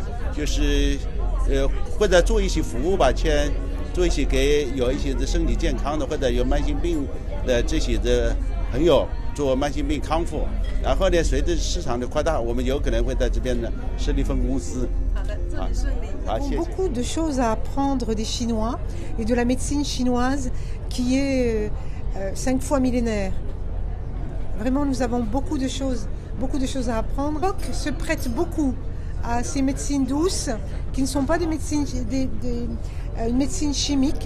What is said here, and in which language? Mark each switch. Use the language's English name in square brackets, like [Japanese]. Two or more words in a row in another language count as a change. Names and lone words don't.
[Chinese] 就是或者做一些服务吧，做一些给有一些的身体健康的或者有慢性病的这些的朋友做慢性病康复，然后呢，随着市场的扩大，我们有可能会在这边呢设立分公司。好的，祝你顺利。好，谢谢。 [French] Beaucoup de choses à apprendre des Chinois et de la médecine chinoise qui est 5 fois millénaire. Vraiment, nous avons beaucoup de choses à apprendre. Le Maroc se prête beaucoup à ces médecines douces qui ne sont pas une médecine chimique.